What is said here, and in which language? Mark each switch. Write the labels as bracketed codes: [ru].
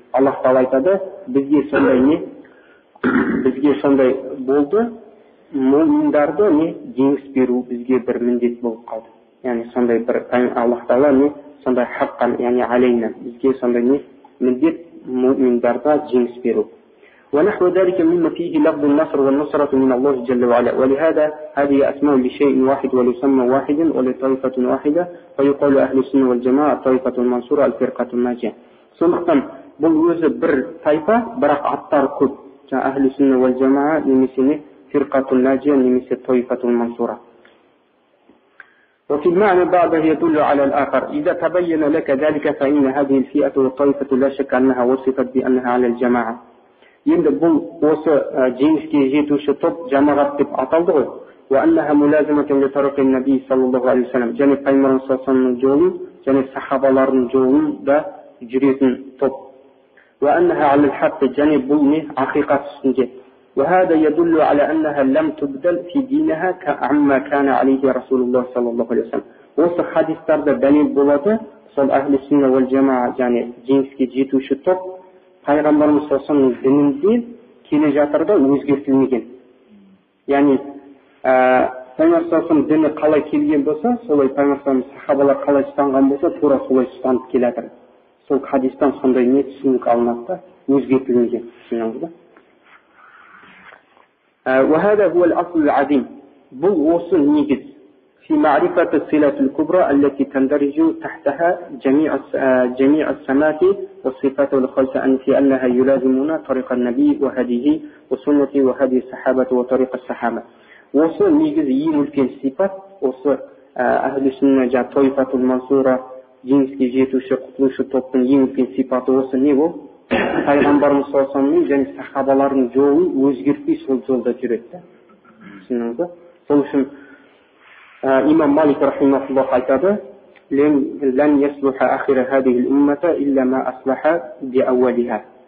[kk] Аллах Тағала айтады, бізге сондай болды, муъминдарды не жеңіс беру бізге бір міндет болып қалды. Яғни сондай бір Аллах Тағала не сондай хаққан, яғни алейна, бізге сондай не міндет муъминдарға жеңіс беру. [ar] ونحو ذلك مما فيه لفظ النصر والنصرة من الله جل وعلا ولهذا هذه أسماء لشيء واحد وليسمى واحد ولطائفة واحدة فيقال أهل السنة والجماعة الطائفة المنصورة الفرقة الناجية. [kk] сондықтан бұл өзі бір тайпа, бірақ аттар көп. [ar] أهل السنة والجماعة немесе فرقة الناجية немесе طائفة المنصورة. وفي المعنى بعضه يدل على الآخر. إذا تبين لك ذلك فإن هذه الفئة والطائفة لا شك أنها وصفت بأنها على الجماعة. [kk] Енді бұл осы жеңіске жетуші топ жамағат деп аталды ғой. [ar] وأنها ملازمة لطريق النبي صلى الله عليه وسلم. [kk] Және Пайғамбар саллаллаху жолын және сахабалардың жолын да жүретін топ. [ar] وأنها على الحق. [kk] және бұл не ақиқат үстінде. [ar] وهذا يدل على أنها لم تبدل في دينها كعما كان عليه رسول الله صلى الله عليه وسلم. [kk] Осы хадистарда дәлел болады, сол ахли сунна вал жамаа, және жеңіске жетуші топ Пайғамбарымыз саллаллаху дінінде келе жатыр да өзгертілмеген. Яғни Пайғамбар саллаллаху діні қалай келген болса, солай Пайғамбар сахабалар қалай ұстанған болса, тура солай ұстанып келе жатыр. Сол хадистан сондай не түсінік алынады да, өзгертілмеген. Түсінесіз ба? [ar] وهذا هو الأصل العظيم. [kk] бұл осы негіз. [ar] في معرفة الصلة الكبرى التي تندرج تحتها جميع السمات والصفات والخلق في أنها يلازمون طريق النبي وهديه وسنة وهدي الصحابة وطريق الصحابة. [kk] осы негіз ең үлкен сипат, осы әхлі сүнна тойфатул мансура, жеңіске жетуші, құтылушы топтың ең үлкен сипаты осы не ол? Пайғамбарымыз саллаллаху алейхи вассалам және сахабалардың жолын өзгертпей сол жолда жүреді. Түсіндіңіз ба? Сол үшін имам Малик рахимахуллах айтады: [ar] "Лан яслуха ахира хадихи уммата илля ма аслаха би аввалиха."